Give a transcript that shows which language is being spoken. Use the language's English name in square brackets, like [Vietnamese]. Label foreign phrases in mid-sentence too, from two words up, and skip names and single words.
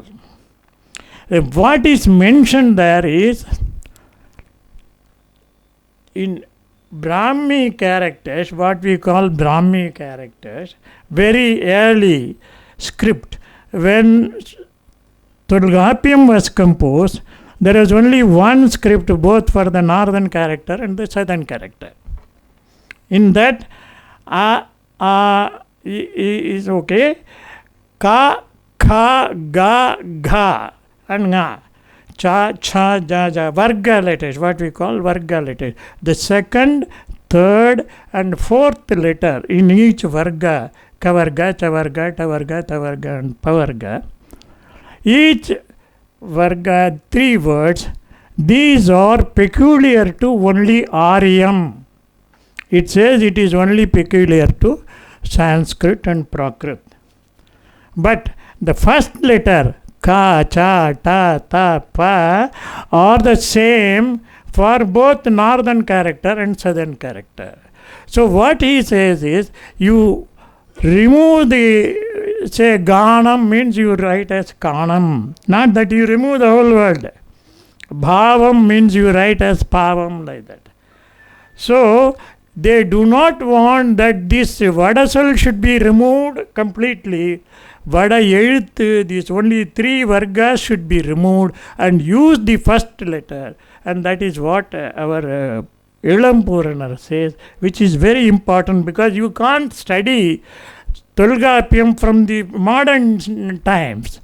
[English] What is mentioned there is, in Brahmi characters, what we call Brahmi characters, very early script, when Tolkappiyam was composed, there was only one script both for the northern character and the southern character. In that, is okay. [Sanskrit] क, ख, ग, घ, and ङ. च, छ, ज, झ. [English] Varga letters, what we call varga letters. The second, third, and fourth letter in each varga, kavarga, chavarga, tavarga, tavarga, and pavarga. Each varga, 3 words. These are peculiar to only Aryam. It says it is only peculiar to Sanskrit and Prakrit. But the first letter, [Sanskrit] क, च, ट, त, प, [English] are the same for both northern character and southern character. So what he says is, you remove the, say, ganam means you write as kanam. Not that you remove the whole word. Bhavam means you write as pavam, like that. So they do not want that this vadasal should be removed completely. [Tamil] Vada எழுத்து, [English] these only 3 vargas should be removed and use the first letter. And that is what our Ilam Puranar says, which is very important, because you can't study Tolkappiyam from the modern times.